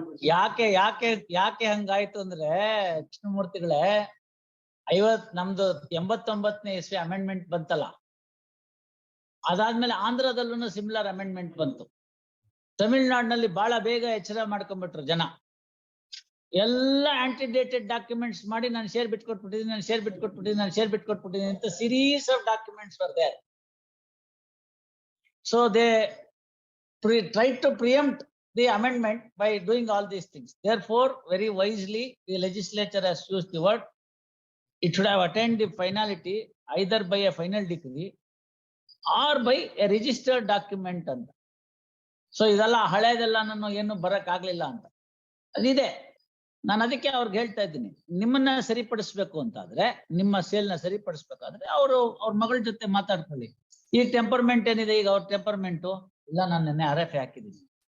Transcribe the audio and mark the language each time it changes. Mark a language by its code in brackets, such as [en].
[kn] ಯಾಕೆ ಯಾಕೆ ಯಾಕೆ ಹಂಗಾಯ್ತು ಅಂದ್ರೆ ಕೃಷ್ಣಮೂರ್ತಿಗಳೇ, ನಮ್ದು 89ನೇ ಇಸ್ವಿ ಅಮೆಂಡ್ಮೆಂಟ್ ಬಂತಲ್ಲ, ಅದಾದ್ಮೇಲೆ ಆಂಧ್ರದಲ್ಲೂ ಸಿಮಿಲರ್ ಅಮೆಂಡ್ಮೆಂಟ್ ಬಂತು. ತಮಿಳ್ನಾಡಿನಲ್ಲಿ ಬಹಳ ಬೇಗ ಎಚ್ಚರ ಮಾಡ್ಕೊಂಡ್ಬಿಟ್ರು ಜನ. ಎಲ್ಲ ಆಂಟಿಡೇಟೆಡ್ ಡಾಕ್ಯುಮೆಂಟ್ಸ್ ಮಾಡಿ ನಾನು ಶೇರ್ ಬಿಟ್ಕೊಟ್ಬಿಟ್ಟಿದ್ದೀನಿ, ನಾನು ಶೇರ್ ಬಿಟ್ಕೊಟ್ಬಿಟ್ಟಿದ್ದೀನಿ, ನಾನು ಶೇರ್ ಬಿಟ್ಕೊಟ್ಬಿಟ್ಟಿದ್ದೀನಿ ಅಂತ [en] Series of documents were there. So they tried to preempt the amendment by doing all these things. Therefore, very wisely, the legislature has used the word. It should have attained the finality either by a final decree or by a registered document ಅಂತ. [kn] So ಇದೆಲ್ಲ ಹಳೇದೆಲ್ಲ ನಾನು ಏನು ಬರಕ್ ಆಗ್ಲಿಲ್ಲ ಅಂತ ಅದಿದೆ. ನಾನು ಅದಕ್ಕೆ ಅವ್ರಿಗೆ ಹೇಳ್ತಾ ಇದ್ದೀನಿ, ನಿಮ್ಮನ್ನ ಸರಿಪಡಿಸ್ಬೇಕು ಅಂತಾದ್ರೆ, ನಿಮ್ಮ ಸೇಲ್ನ ಸರಿಪಡಿಸ್ಬೇಕಾದ್ರೆ ಅವ್ರ ಮಗಳ ಜೊತೆ ಮಾತಾಡ್ಕೊಳ್ಳಿ. ಈ ಟೆಂಪರ್ಮೆಂಟ್ ಏನಿದೆ ಈಗ ಅವ್ರ ಟೆಂಪರ್ಮೆಂಟು, ಇಲ್ಲ ನಾನು ನೆನ್ನೆ RF ಹಾಕಿದ್ದೀನಿ.